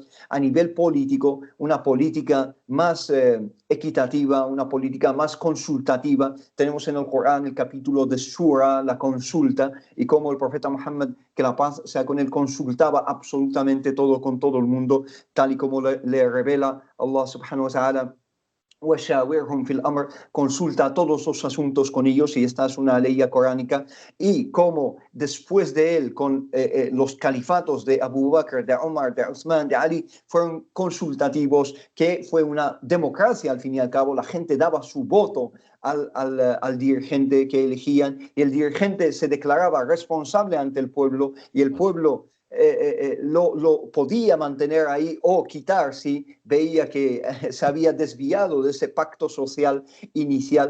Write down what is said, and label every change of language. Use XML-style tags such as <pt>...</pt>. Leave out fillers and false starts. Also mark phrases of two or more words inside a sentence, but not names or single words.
<es>A nivel político, una política más equitativa, una política más consultativa. Tenemos en el Corán el capítulo de Shura, la consulta, y cómo el profeta Muhammad, que la paz sea con él, consultaba absolutamente todo con todo el mundo, tal y como le revela Allah</es> <ar>سبحانه وتعالى. وَشَاوِرْهُمْ فِي الْأَمْرِ,</ar> <es>consulta todos los asuntos con ellos, y esta es una ley coránica. Y como después de él, con los califatos de Abu Bakr, de Omar, de Uthman, de Ali, fueron consultativos, que fue una democracia al fin y al cabo. La gente daba su voto al dirigente que elegían, y el dirigente se declaraba responsable ante el pueblo, y el pueblo lo podía mantener ahí o quitar si veía que se había desviado de ese pacto social inicial.</es>